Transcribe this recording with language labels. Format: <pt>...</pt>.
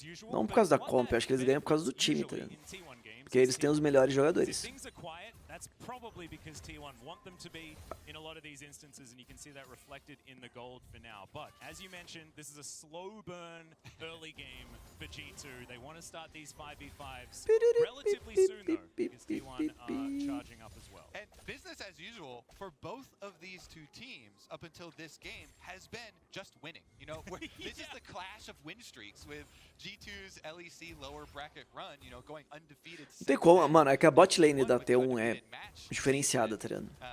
<pt>Não por causa da comp, eu acho que eles ganham por causa do time, tá ligado? Porque eles têm os melhores jogadores.</pt> <en>That's probably because T1 want them to be in a lot of these instances, and you can see that reflected in the gold for now. But as you mentioned, this is a slow burn early game for G2. They want to start these 5v5s relatively soon, though, because T1 are charging up as well. And business as usual for both of these two teams up until this game has been just winning. You know, this is the clash of win streaks with G2's LEC lower bracket run, you know, going undefeated.</en> <pt>Não tem como, mano, é que a bot lane da T1 é diferenciada, tá ligado?</pt>